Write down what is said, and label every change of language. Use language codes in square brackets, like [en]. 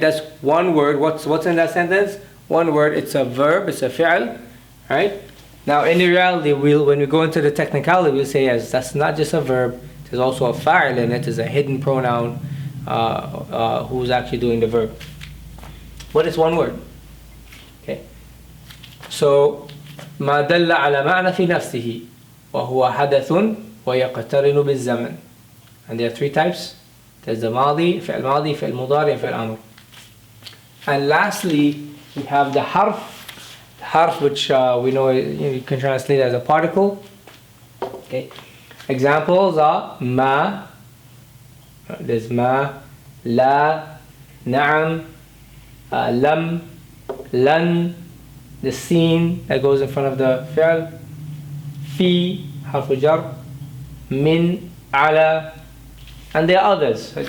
[en] That's one word. What's in that sentence? One word. It's a verb. It's a fi'l, right? Now in reality, when we go into the technicality, we'll say yes, that's not just a verb. There's also a fa'il in it. There's a hidden pronoun who's actually doing the verb. But it's one word. Okay. [ar] So ما دل على معنى في نفسه وهو حدث ويقترن بالزمن. [en] And there are three types. There's the [ar] ماضي, فعل ماضي, فعل مضارع, فعل أمر. [en] And lastly, we have the harf. The harf, which we know you can translate as a particle. Okay. Examples are ما, there's ما, لا, نعم, لم, لن, the seen that goes in front of the فعل, في, حرف جر, من, على, and there are others.